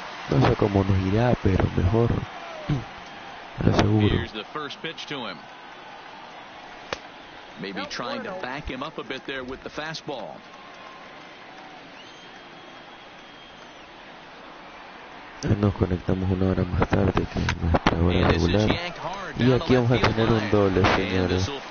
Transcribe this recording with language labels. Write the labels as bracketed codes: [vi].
[es] No sé cómo nos irá, pero mejor. Lo seguro. [en] Here's the first pitch to him. Maybe trying to back him up a bit there with the fastball. [es] Nos conectamos una hora más tarde que nuestra hora regular. Y aquí vamos a tener un doble, señores.